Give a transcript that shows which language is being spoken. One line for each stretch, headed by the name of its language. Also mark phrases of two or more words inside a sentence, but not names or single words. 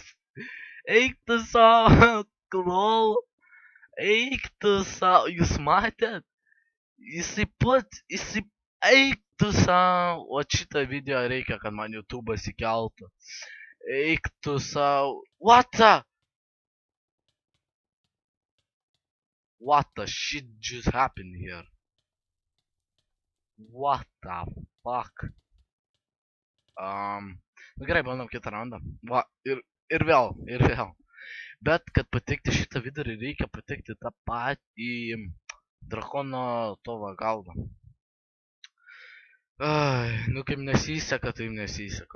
Lithuanian: Eik tu savo, klol. Eik tu savo. Jūs matėt? Jisai eik tu savo. O šitą video reikia, kad man YouTube'as įkeltų. Eik tu savo.
English: What the shit just happened here? What the fuck?
Lithuanian: Nu gerai, bandom kitą raundą. Va, ir vėl. Bet, kad pateikti šitą vidurį, reikia pateikti tą patį drakono tavo galvą. Ai, nu kaip nesiseka, tai nesiseka.